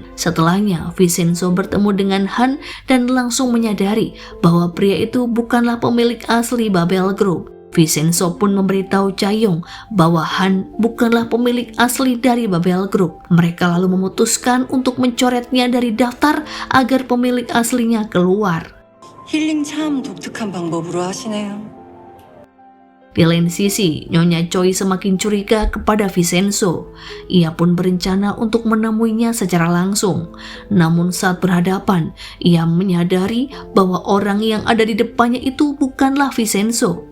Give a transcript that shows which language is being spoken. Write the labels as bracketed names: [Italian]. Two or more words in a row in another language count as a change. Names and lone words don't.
[Indonesian] Setelahnya, Vincenzo bertemu dengan Han dan langsung menyadari bahwa pria itu bukanlah pemilik asli Babel Group. Vincenzo pun memberitahu Chae-yong bahwa Han bukanlah pemilik asli dari Babel Group. Mereka lalu memutuskan untuk mencoretnya dari daftar agar pemilik aslinya keluar. [Korean] 힐링 참 독특한 방법으로 하시네요. [Indonesian] Di lain sisi, Nyonya Choi semakin curiga kepada Vincenzo. Ia pun berencana untuk menemuinya secara langsung. Namun saat berhadapan, ia menyadari bahwa orang yang ada di depannya itu bukanlah Vincenzo.